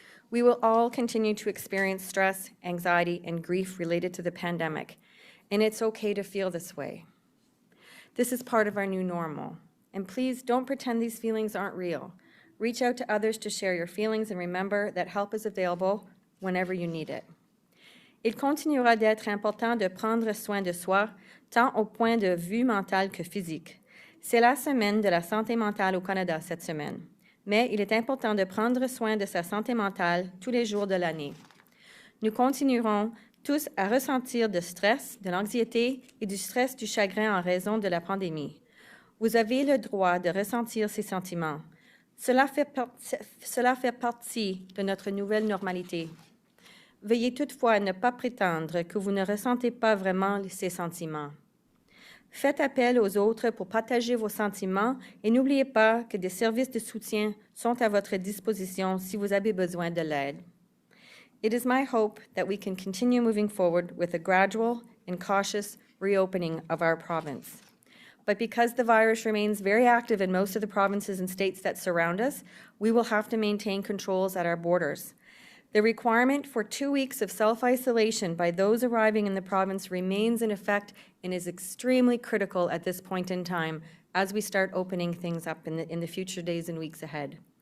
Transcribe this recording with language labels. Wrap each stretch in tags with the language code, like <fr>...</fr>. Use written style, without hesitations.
<en>We will all continue to experience stress, anxiety, and grief related to the pandemic, and it's okay to feel this way. This is part of our new normal, and please don't pretend these feelings aren't real. Reach out to others to share your feelings, and remember that help is available whenever you need it.</en> <fr>Il continuera d'être important de prendre soin de soi, tant au point de vue mental que physique. C'est la semaine de la santé mentale au Canada cette semaine. Mais il est important de prendre soin de sa santé mentale tous les jours de l'année. Nous continuerons tous à ressentir du stress, de l'anxiété et du stress du chagrin en raison de la pandémie. Vous avez le droit de ressentir ces sentiments. Cela fait partie de notre nouvelle normalité. Veuillez toutefois ne pas prétendre que vous ne ressentez pas vraiment ces sentiments. Faites appel aux autres pour partager vos sentiments et n'oubliez pas que des services de soutien sont à votre disposition si vous avez besoin de l'aide.</fr> <en>It is my hope that we can continue moving forward with a gradual and cautious reopening of our province. But because the virus remains very active in most of the provinces and states that surround us, we will have to maintain controls at our borders. The requirement for 2 weeks of self-isolation by those arriving in the province remains in effect and is extremely critical at this point in time as we start opening things up in the future days and weeks ahead.</en>